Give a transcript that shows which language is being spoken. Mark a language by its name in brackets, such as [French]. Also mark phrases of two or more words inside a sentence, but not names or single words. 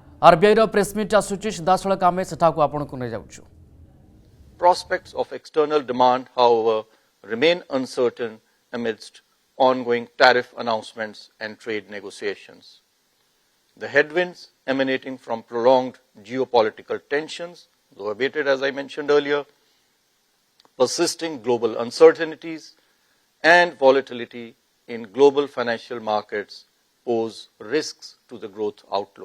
[Odia] RBI ରୋ ପ୍ରେସମିଟ ଆସୁଛି ସିଧାସଳଖ ଆମେ ସେଠାକୁ ଆପଣଙ୍କୁ ନେଇ ଯାଉଛୁ। [English] Prospects of external demand, however, remain uncertain amidst ongoing tariff announcements and trade negotiations. The headwinds emanating from prolonged geopolitical tensions, though abated as I mentioned earlier, persisting global uncertainties, and volatility in global financial markets pose risks to the growth outlook.